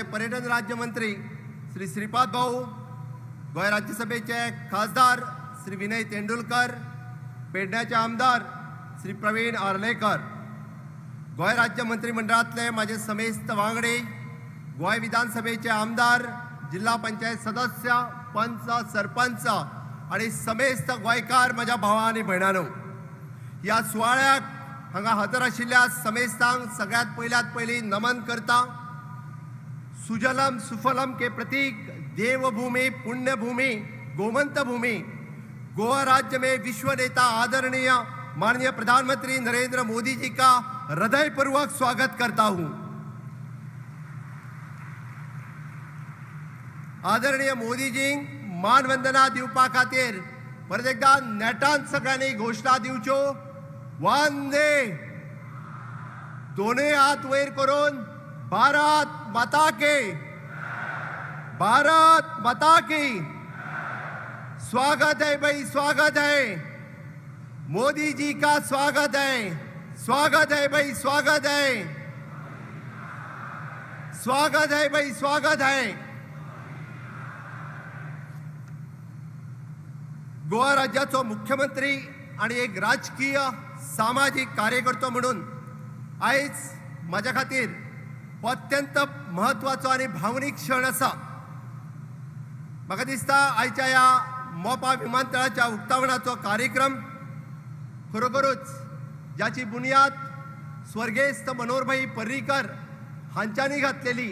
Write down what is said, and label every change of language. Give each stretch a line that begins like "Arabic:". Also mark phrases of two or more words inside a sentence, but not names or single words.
Konkani: पर्यटन राज्यमंत्री श्री श्रीपाद भाऊ, गोय राज्यसभेचे खासदार श्री विनय तेंडुलकर, पेडण्याचे आमदार श्री प्रवीण आर्लेकर, गोय राज्य मंत्रिमंडळातले माझे समेस्त वांगडी, गोय विधानसभेचे आमदार, जिल्हा पंचायत सदस्य, पंच, सरपंच आणि समेस्त गोयकार माझ्या भावा आणि भयणांनो, या सुवाळ्याक हांगा हजर आशिल्ल्या समेस्तांक सगळ्यात पयली नमन करता।
Hindi: सुजलम सुफलम के प्रतीक देवभूमि, पुण्यभूमि, गोमंत भूमि, गोवा राज्य में विश्व नेता आदरणीय माननीय प्रधानमंत्री नरेंद्र मोदी जी का हृदयपूर्वक स्वागत करता हूं।
Konkani: आदरणीय मोदी जी मानवंदना दिवपा खातीर परत एकदा नेटान सगळ्यांनी घोषणा दिवच्यो।
Hindi: वंदे,
Konkani: दोनोय हात वयर करून
Hindi: भारत माता के, भारत माता की। स्वागत है भाई, स्वागत है मोदी जी का, स्वागत है, स्वागत है भाई, स्वागत है, स्वागत है भाई, स्वागत है।
Konkani: गोवा राज्याचो मुख्यमंत्री आणि एक राजकीय सामाजिक कार्यकर्तो म्हणून आयज माझ्या खातीर हो अत्यंत महत्वाचो आणि भावनीक क्षण आसा. म्हाका दिसता आयच्या ह्या मोपा विमानतळाच्या उक्तावणाचो कार्यक्रम खरोखरूच ज्याची बुनियाद स्वर्गेस्त मनोहरभाई पर्रीकर हांच्यांनी घातलेली.